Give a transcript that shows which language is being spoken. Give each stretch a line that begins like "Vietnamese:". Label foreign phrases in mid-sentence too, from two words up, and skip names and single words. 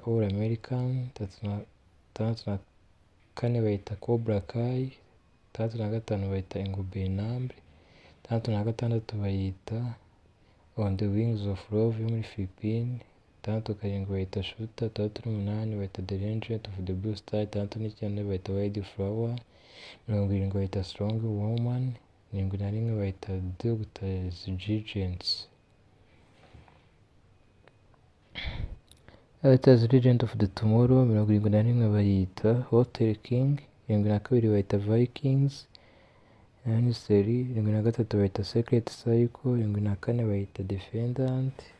Kinyarwanda: All American, itandatu na kane bayita Cobra Kai, itandatu na gatanu bayita Ingobernable, itandatu na gatandatu bayita On the Wings of Love yo muri Philippines, itandatu karindwi bayita Shooter, itandatu n'umunani bayita The Legend of the Blue Star, itandatu n'icyenda bayita Wild Flower, mirongo irindwi bayita Strong Woman, irindwi na rimwe bayita Doctor's Legends. Legend of the Tomorrow, mirongo irindwi na rimwe bayita Hotel King, irindwi na kabiri bayita Vikings, Seri, irindwi na gatatu bayita Secret Cycle, irindwi na kane bayita Defendant,